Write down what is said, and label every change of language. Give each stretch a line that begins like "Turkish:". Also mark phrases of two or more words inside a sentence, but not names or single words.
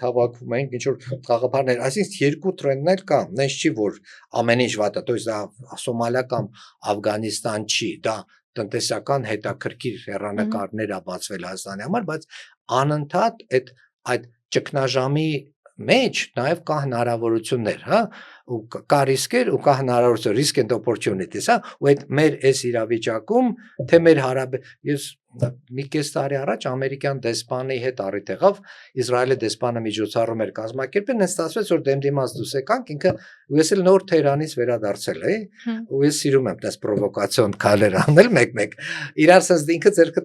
Armenian: հավաքում ենք ինչ որ խաղապարներ, այսինքն երկու տրենդն էլ կա, նենց չի որ ամեն ինչ վատ է,
Russian: то есть
Armenian: դա Սոմալիա կամ Աֆղանիստան չի, դա տնտեսական հետաքրքիր հեռանկարներ է բացվել Հայաստանի համար, բայց անընդհատ այդ ճգնաժամի մեջ նաև կա հնարավորություններ, հա, ու կա ռիսկեր ու կա հնարավորություն,
English: risk and opportunities,
Armenian: հա, ու այդ մեր այս իրավիճակում, թե մեր ես մի կես տարի առաջ ամերիկյան դեսպանի հետ առիթ եղավ, Իսրայելի դեսպանը միջոցառում էր կազմակերպել, այնց ստացվեց որ դեմդիմաց դուրս եկանք, ինքը ու ես էլ նոր Թեհրանից վերադարձել էի, ու ես սիրում եմ դες պրովոկացիոն քայլեր անել մեկ-մեկ։ Իրար sense ինքը ձեռքը